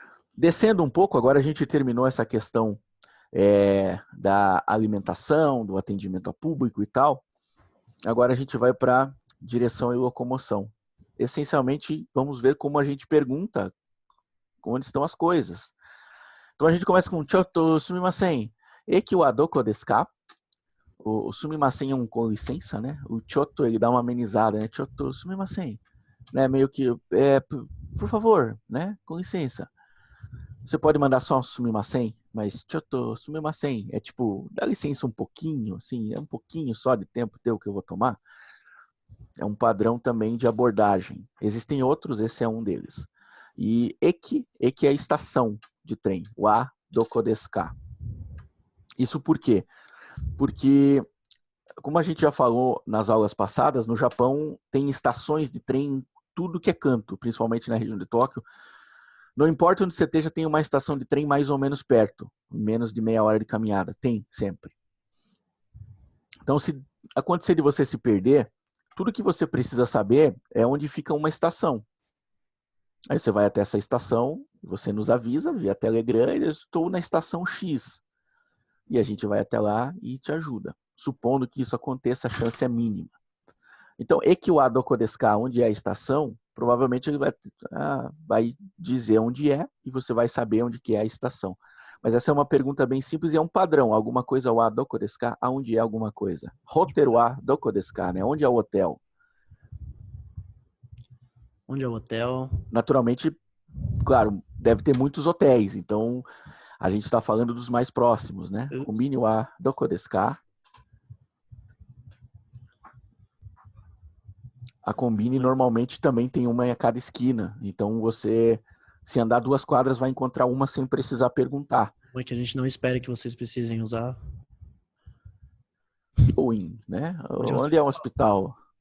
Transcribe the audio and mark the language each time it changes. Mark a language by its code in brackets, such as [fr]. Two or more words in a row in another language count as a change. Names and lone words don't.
[pt] Descendo um pouco, agora a gente terminou essa questão da alimentação, do atendimento a público e tal. Agora a gente vai para direção e locomoção. Essencialmente, vamos ver como a gente pergunta onde estão as coisas. Então a gente começa com [ja] ちょっとすみません. 駅はどこですか? [pt] O sumimasen é um com licença, né? O Choto, ele dá uma amenizada, né? [ja] ちょっとすみません. [pt] Né? Meio que, por favor, né? Com licença. Você pode mandar só um sumimasen, mas [ja] ちょっとすみません [pt] é tipo, dá licença um pouquinho, assim, é um pouquinho só de tempo teu que eu vou tomar. É um padrão também de abordagem. Existem outros, esse é um deles. E eki é a estação de trem. [ja] はどこですか? [pt] Isso por quê? Porque, como a gente já falou nas aulas passadas, no Japão tem estações de trem em tudo que é canto, principalmente na região de Tóquio. Não importa onde você esteja, tem uma estação de trem mais ou menos perto, menos de meia hora de caminhada. Tem, sempre. Então, se acontecer de você se perder, tudo que você precisa saber é onde fica uma estação. Aí você vai até essa estação, você nos avisa via Telegram, eu estou na estação X. E a gente vai até lá e te ajuda. Supondo que isso aconteça, a chance é mínima. [ja] Então, 駅はどこですか? [pt] Onde é a estação? Provavelmente ele vai dizer onde é e você vai saber onde que é a estação. Mas essa é uma pergunta bem simples e é um padrão. Alguma coisa [ja] はどこですか? [pt] Aonde é alguma coisa? [ja] ホテルはどこですか? [pt] Né? Onde é o hotel? Onde é o hotel? Naturalmente, claro, deve ter muitos hotéis. Então, a gente está falando dos mais próximos, né? [ja] コンビニはどこですか? [pt] A Combini normalmente também tem uma em cada esquina. Então você, se andar 2 quadras, vai encontrar uma sem precisar perguntar. É que a gente não espera que vocês precisem usar. 病, né? Onde é o hospital?